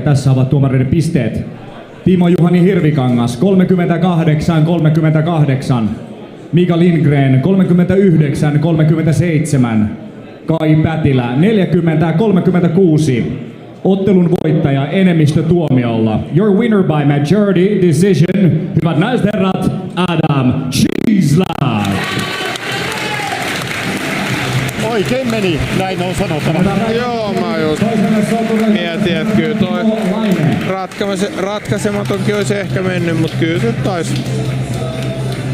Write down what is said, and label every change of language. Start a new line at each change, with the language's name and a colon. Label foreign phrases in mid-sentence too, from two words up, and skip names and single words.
Finnish: Tässä ovat tuomareiden pisteet. Timo Juhani Hirvikangas 38-38. Mika Lindgren 39-37. Kai Pätilä 40-36. Ottelun voittaja enemmistötuomiolla.
English: Your winner by majority decision.
Finnish: Hyvät naiset ja herrat, Adam Cieslak. Oikein meni, näin on sanottava. Joo, mä just mietin, että kyllä toi ratkaisematonkin olisi ehkä mennyt, mutta kyllä se taisi siinä voittaa.